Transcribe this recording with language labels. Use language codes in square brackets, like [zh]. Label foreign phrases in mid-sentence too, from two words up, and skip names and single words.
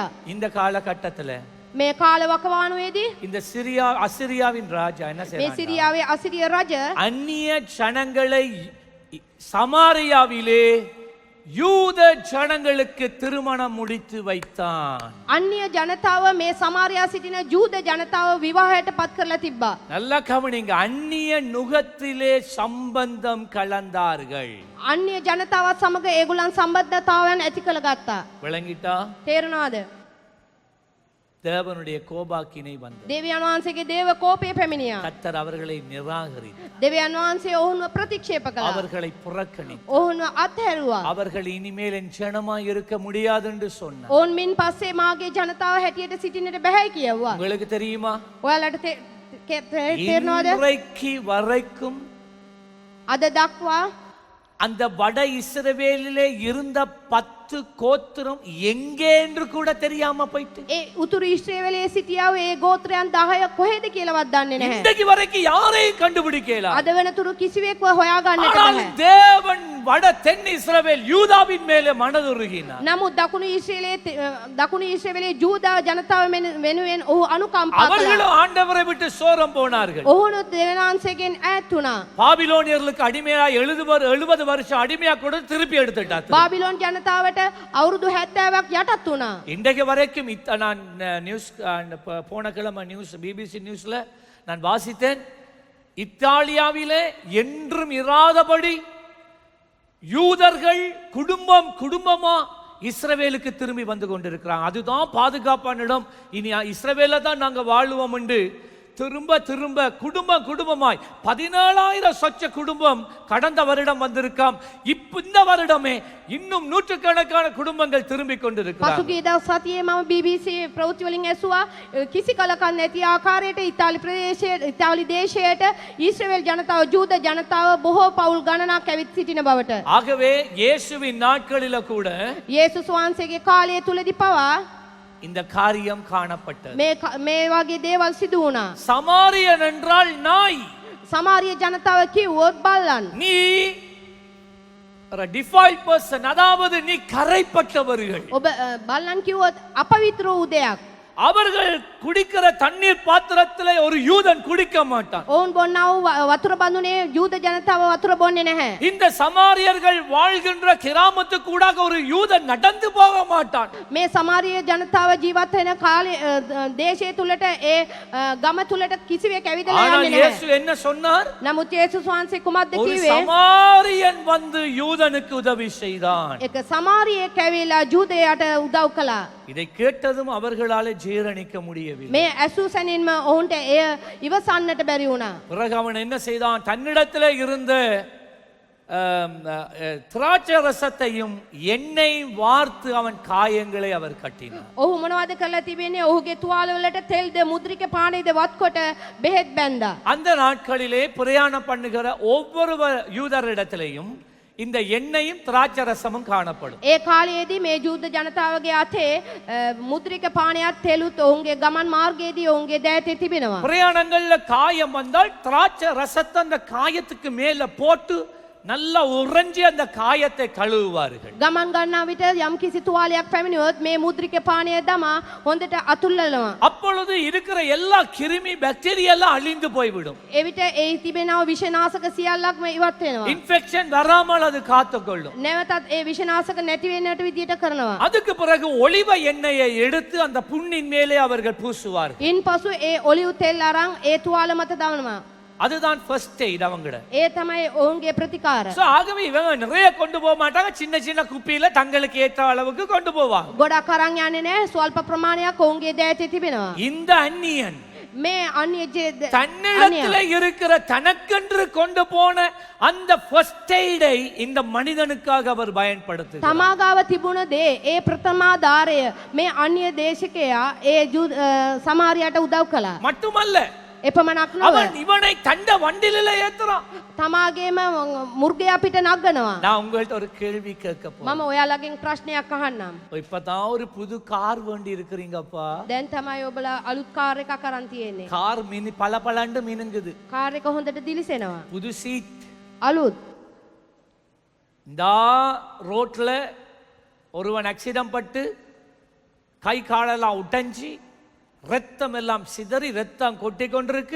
[ta] இந்த காலகட்டத்துல [si] මේ කාල වකවානුවේදී [ta] இந்த அசிரியாவின் ராஜா என்ன [si] මේ [ta] செய்றான்? [si] සිරියාවේ අසිරිය රජ [ta] அந்நிய ஜனங்களை சமாரியாவிலே யூத ஜனங்களுக்கு திருமணம் முடித்து வைத்தான். [si] අන්‍ය ජනතාව මේ සමාරියා සිටින ජූද ජනතාව විවාහයට පත් කරලා තිබ්බා. [ta] நல்லா கவனிங்க, அந்நிய நுகத்திலே சம்பந்தம் கலந்தார்கள். [si] අන්‍ය ජනතාවත් සමග ඒගොල්ලන් සම්බන්ධතාවයන් ඇති කරගත්තා. [ta] விளங்கிட்டா? [si] තේරුණාද? [ta] தேவனுடைய கோபாக்கினை வந்தது. [si] දෙවියන් වහන්සේගේ දේව කෝපය පැමිණියා. [ta] கர்த்தர் அவர்களை நிராகரித்தார். [si] දෙවියන් වහන්සේ ඔවුන්ව ප්‍රතික්ෂේප කළා. [ta] அவர்களை புறக்கணித்தார். [si] ඔවුන්ව අත්හැරුවා. [ta] அவர்கள் இனிமேல் என் ஜனமாய் இருக்க முடியாது என்று சொன்னார். [si] ඔවුන් මින් පස්සේ මාගේ ජනතාව හැටියට සිටින්නට බැහැ කිව්වා. [ta] உங்களுக்கு தெரியுமா? [si] ඔයාලට තේරෙනවද? [ta] இன்றைக்கு வரைக்கும் [si] අද දක්වා [ta] அந்த வட இஸ்ரவேலிலே இருந்த 10 கோத்திரம் எங்கே என்று கூட தெரியாம போயிட்டு [si] ඒ උතුරු ඊශ්‍රායලයේ සිටියව ඒ ගෝත්‍රයන් 10 කොහෙද කියලාවත් දන්නේ නැහැ. [ta] இன்றைக்கு வரைக்கும் யாரையும் கண்டுபிடிக்கல. [si] අද වෙනතුරු කිසිවෙක්ව හොයාගන්නට [ta] ஆனால் [si] බැහැ. [ta] தேவன் வட தென் இஸ்ரவேல் யூதாவின் மேலே மனதுருகினார். [si] නමුත් දකුණු ඊශ්‍රායලයේ ජූදා ජනතාව වෙනුවෙන් ඔහු අනුකම්පා කළා. [ta] அவர்களும் ஆண்டவரை விட்டு சோரம் போனார்கள். [si] ඔහුනුත් දෙවියන්වහන්සේගෙන් ඈත් වුණා. [ta] பாபிலோனியர்களுக்கு அடிமையா 70 வருஷம் அடிமையா கூட திருப்பி எடுத்துட்டார். [si] බාබිලෝන් ජනතාවට අවුරුදු 70ක් යටත් වුණා. [ta] இன்றைக்கு வரைக்கும் நான் நியூஸ் போன கிழமை நியூஸ் பிபிசி நியூஸ்ல நான் வாசித்தேன், இத்தாலியாவிலே என்றும் இராதபடி யூதர்கள் குடும்பமா இஸ்ரவேலுக்கு திரும்பி வந்து கொண்டிருக்கிறாங்க. அதுதான் பாதுகாப்பான இடம், இனி இஸ்ரவேல தான் நாங்க வாழுவோம் என்று திரும்ப குடும்பமாய் 17,000 சொச்ச குடும்பம் கடந்த வருடம் வந்திருக்காம். இந்த வருடமே இன்னும் நூற்றுக்கணக்கான குடும்பங்கள் திரும்பி கொண்டிருக்கிறார்கள். [si] පසුගිය දවස් සතියේ මම BBC ප්‍රවෘත්ති වලින් ඇසුවා කිසි කලකන් නැති ආකාරයට ඉතාලි දේශයට ඊශ්‍රායල් ජනතාව ජූද ජනතාව බොහෝ පවුල් ගණනක් ඇවිත් සිටින බවට. [ta] ஆகவே இயேசுவின் நாட்களில கூட [si] යේසුස් වහන්සේගේ කාලය තුලදී පවා [ta] இந்த காரியம் காணப்பட்டது. [si] මේ වගේ දේවල් සිදු වුණා. [ta] சமாரியன் என்றால் நாய். [si] සමාරිය ජනතාව කිව්වොත් බල්ලන්. [ta] நீ [en] default person, [ta] அதாவது நீ கரைப்பட்டவர்கள். [si] ඔබ බලන්න කිව්වොත් අපවිත්‍ර වූ දෙයක්. [ta] அவர்கள் குடிக்கிற தண்ணீர் பாத்திரத்திலே ஒரு யூதன் குடிக்க மாட்டான். [si] ඔවුන් බොන්නා වූ වතුර බඳුනේ යූද ජනතාව වතුර බොන්නේ නැහැ. [ta] இந்த சமாரியர்கள் வாழ்கின்ற கிராமத்துக்கூடாக ஒரு யூதன் நடந்து போக மாட்டான். [si] මේ සමාරිය ජනතාව ජීවත් වෙන කාලේ දේශය තුලට ඒ ගම තුලට කිසිවෙක් ඇවිදලා [ta] ஆனால் [si] යන්නේ නැහැ. [ta] இயேசு என்ன சொன்னார்? [si] නමුත් යේසුස් වහන්සේ කුමක්ද [ta] ஒரு [si] කිව්වේ? [ta] சமாரியன் வந்து யூதனுக்கு உதவி செய்தான். [si] එක සමාරියෙක් ඇවිල්ලා ජූදයට උදව් කළා. [ta] இதை கேட்டதும் அவர்களாலே ஜீரணிக்க முடியவில்லை. [si] මේ ඇසූ සැනින්ම ඔවුන්ට එය ඉවසන්නට බැරි වුණා. [ta] பிறகு அவன் என்ன செய்தான்? தன்னிடத்திலே இருந்த திராட்சை ரசத்தையும் எண்ணெய் வார்த்து அவன் காயங்களை அவர் கட்டினார். [si] ඔහු මොනවද කරලා තිබෙන්නේ? ඔහුගේ තුවාල වලට තෙල්ද මුද්‍රික පානේද වත්කොට බෙහෙත් බැන්දා. [ta] அந்த நாட்களிலே பிரயாணம் பண்ணுகிற ஒவ்வொரு யூதரிடத்திலேயும் இந்த எண்ணெயும் திராட்சை ரசமும் காணப்படும். [si] ඒ කාලයේදී මේ ජූද ජනතාවගේ අතේ මුද්‍රික පානයත් තෙලුත් ඔවුන්ගේ ගමන් මාර්ගයේදී ඔවුන්ගේ දෑතේ තිබෙනවා. [ta] பிரயாணங்கள்ல காயம் வந்தால் திராட்சை ரசத்தை அந்த காயத்துக்கு மேல போட்டு நல்லா உறைஞ்சி அந்த காயத்தை கழுவுவார்கள். [si] ගමන් ගන්නා විට යම් කිසි තුවාලයක් පැමිණියොත් මේ මුද්‍රික පානය දමා හොඳට අතුල්ලනවා. [ta] அப்பொழுது இருக்கிற எல்லா கிருமி பாக்டீரியா எல்லாம் அழிந்து போய்விடும். [si] එවිට ඒ තිබෙනව විෂනාශක සියල්ලක්ම ඉවත් වෙනවා. [ta] இன்ஃபெக்ஷன் வராமல் அது காத்துக்கொள்ளும். [si] නැවතත් ඒ විෂනාශක නැති වෙන්නට විදියට කරනවා. [ta] அதுக்கு பிறகு ஒலிவ எண்ணெயை எடுத்து அந்த புண்ணின் மேலே அவர்கள் பூசுவார்கள். [si] ඉන්පසු ඒ ඔලිව් තෙල් අරන් ඒ තුවාල මත දවනවා. [ta] அதுதான் [en] first aid [ta] அவங்கட. [si] ඒ තමයි ඔවුන්ගේ ප්‍රතිකාර. [ta] சோ ஆகவே இவங்க நிறைய கொண்டு போக மாட்டாங்க, சின்ன சின்ன குப்பியில தங்களுக்கு ஏற்ற அளவுக்கு கொண்டு போவாங்க. [si] ගොඩක් අරන් යන්නේ නැහැ, ස්වල්ප ප්‍රමාණයක් ඔවුන්ගේ දෑතේ තිබෙනවා. [ta] இந்த அந்நியன் [si] මේ අන්‍ය [ta] தன்னிடத்துல இருக்கிற தனக்கென்று கொண்டு போன அந்த [en] first aid [ta] இந்த மனிதனுக்காக அவர் பயன்படுத்துகிறார். [si] තමා ගාව තිබුණ දේ ඒ ප්‍රථමාධාරය මේ අන්‍ය දේශකයා ඒ සමාරියට උදව් කළා. [ta] மட்டுமல்ல, [si] එපමණක් නොව [ta] அவன் இவனை தண்ட வண்டியில ஏத்துறான். [si] තමාගේම මුර්ගයා පිට නගනවා. [ta] நான் உங்கள்ட்ட ஒரு கேள்வி கேட்க போறேன். [si] මම ඔයාලගෙන් ප්‍රශ්නයක් අහන්නම්. [ta] இப்பதான் ஒரு புது கார் வண்டி இருக்கிறீங்கப்பா. [si] දැන් තමයි ඔබලා අලුත් කාර් එකක් අරන් තියෙන්නේ. [ta] கார் மினி பளபளன்னு மினுங்குது. [si] කාර් එක හොඳට දිලිසෙනවා. [ta] புது சீட். [si] අලුත්. [ta] இந்த ரோட்ல ஒருவன் ஆக்சிடென்ட் பட்டு கை காலெல்லாம் உடைஞ்சி ரத்தம் எல்லாம் சிதறி ரத்தம் கொட்டி கொண்டிருக்கு.